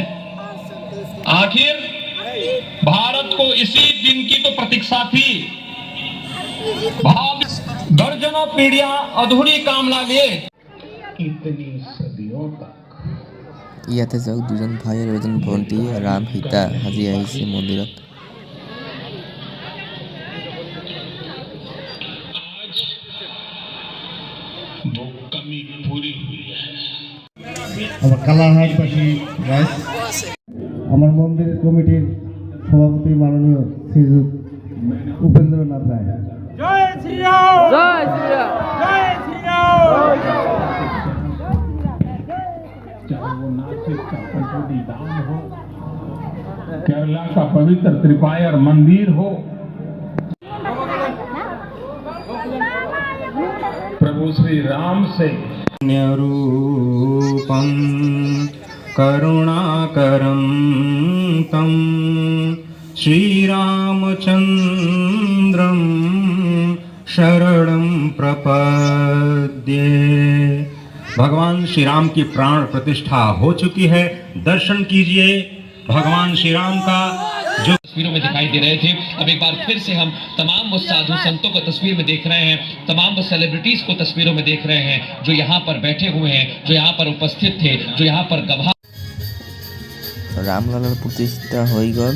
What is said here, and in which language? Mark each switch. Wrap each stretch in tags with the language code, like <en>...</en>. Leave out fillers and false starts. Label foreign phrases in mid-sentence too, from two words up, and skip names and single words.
<hi>आखिर भारत को इसी दिन की तो प्रतीक्षा थी। भाव दर्जनों पीढ़ियां अधूरी कामना लिए इतनी सदियों तक।</hi> <as>ইয়াতে চাওক, দুজন ভাই আৰু এজন ভণ্টি ৰাম সীতা সাজি আহিছে মন্দিৰত।</as> <bn>আমার কালাহাটবাসী রাইস, আমার মন্দির কমিটির সভাপতি মাননীয় শ্রীযুক্ত উপেন্দ্রনাথ রায়। জয় শ্রীরাম, জয় শ্রীরাম, জয় শ্রীরাম।</bn> <hi>चाहे वो नासिक का पंचवटी धाम हो, केरला का पवित्र त्रिपायर मंदिर हो, प्रभु श्री राम से</hi> <sa>रूपं करुणाकरं तं श्रीरामचन्द्रं शरणं प्रपद्ये।</sa> <hi>भगवान श्री राम की प्राण प्रतिष्ठा हो चुकी है, दर्शन कीजिए भगवान श्री राम का जो तस्वीरों में दिखाई दे रहे थे। अब एक बार फिर से हम तमाम वो साधु संतों को तस्वीर में देख रहे हैं, तमाम वो सेलिब्रिटीज को तस्वीरों में देख रहे हैं जो यहाँ पर बैठे हुए हैं, जो यहाँ पर उपस्थित थे, जो यहाँ पर गवाह।</hi> <as>ৰামলালাৰ প্ৰতিষ্ঠা হৈ গ'ল।</as>